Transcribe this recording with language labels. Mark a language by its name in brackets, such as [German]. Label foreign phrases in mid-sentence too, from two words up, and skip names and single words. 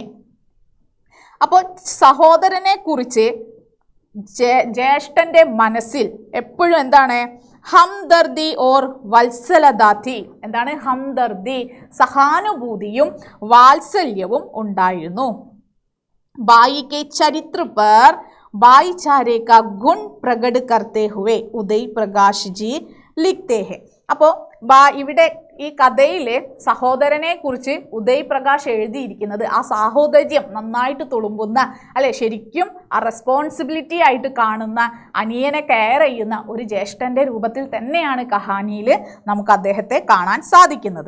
[Malayalam] അപ്പോൾ സഹോദരനെ കുറിച്ച് ജ്യേഷ്ഠന്റെ മനസ്സിൽ എപ്പോഴും എന്താണ്? [Hindi] हमदर्दी और वात्सल्यता. [Malayalam] എന്താണ് ഹംദർദി? സഹാനുഭൂതിയും വാത്സല്യവും ഉണ്ടായിരുന്നു. [Hindi] भाई के चरित्र पर भाईचारे का गुण प्रकट करते हुए उदय प्रकाश जी लिखते हैं. [Malayalam] അപ്പോൾ ഇവിടെ ഈ കഥയിലെ സഹോദരനെ കുറിച്ച് ഉദയ് പ്രകാശ് എഴുതിയിരിക്കുന്നത് ആ സാഹോദര്യം നന്നായിട്ട് തുളുമ്പുന്ന, അല്ലെ, ശരിക്കും ആ റെസ്പോൺസിബിലിറ്റി ആയിട്ട് കാണുന്ന, അനിയനെ കെയർ ചെയ്യുന്ന ഒരു ജ്യേഷ്ഠന്റെ രൂപത്തിൽ തന്നെയാണ് കഹാനിയിൽ നമുക്ക് അദ്ദേഹത്തെ കാണാൻ സാധിക്കുന്നത്.